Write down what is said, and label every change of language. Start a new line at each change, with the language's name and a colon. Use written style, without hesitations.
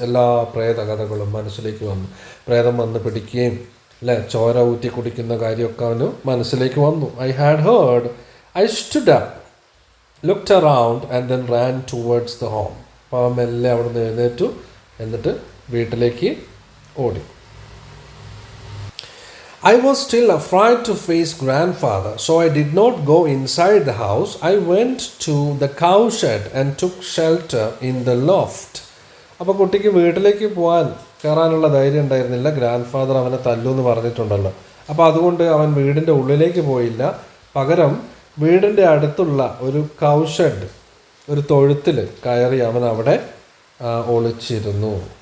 Malayalam: എല്ലാ പ്രേത കഥകളും മനസ്സിലേക്ക് വന്നു. പ്രേതം വന്ന് പിടിക്കുകയും, അല്ലേ, ചോര ഊറ്റി കുടിക്കുന്ന കാര്യമൊക്കെ അവന് മനസ്സിലേക്ക് വന്നു.
English: I had heard. I stood up, looked around and then ran towards the home.
Malayalam: അപ്പോൾ അവൻ മെല്ലെ അവിടെ നിന്ന് എഴുന്നേറ്റു, എന്നിട്ട് വീട്ടിലേക്ക് ഓടി.
English: I was still afraid to face grandfather, so I did not go inside the house. I went to the cowshed and took shelter in the loft.
Malayalam: അപ്പോൾ കുട്ടിക്ക് വീട്ടിലേക്ക് കയറാനുള്ള ധൈര്യം ഉണ്ടായിരുന്നില്ല. ഗ്രാൻഡ് ഫാദർ അവനെ തല്ലൂന്ന് പറഞ്ഞിട്ടുണ്ടല്ലോ. അപ്പോൾ അതുകൊണ്ട് അവൻ വീടിൻ്റെ ഉള്ളിലേക്ക് പോയില്ല. പകരം വീടിൻ്റെ അടുത്തുള്ള ഒരു കൗഷെഡ്, ഒരു തൊഴുത്തിൽ കയറി അവൻ അവിടെ ഒളിച്ചിരുന്നു.